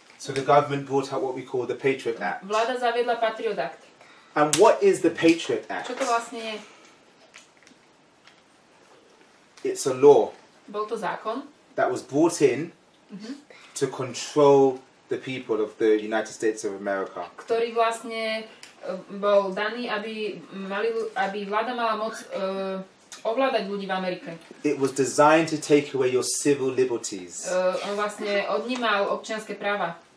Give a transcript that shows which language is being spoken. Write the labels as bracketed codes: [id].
[en] So the government brought out what we call the Patriot Act. [sk] Vláda zaviedla Patriot Act. [en] And what is the Patriot Act? [sk] Čo to vlastne je? [en] It's a law [sk] Bol to zákon, [en] that was brought in to control the people of the United States of America. [sk] ktorý vlastne bol daný, aby vláda mala moc ovládať ľudí v Amerike. [en] It was designed to take away your civil liberties, [sk] On vlastne odnímal občianske práva.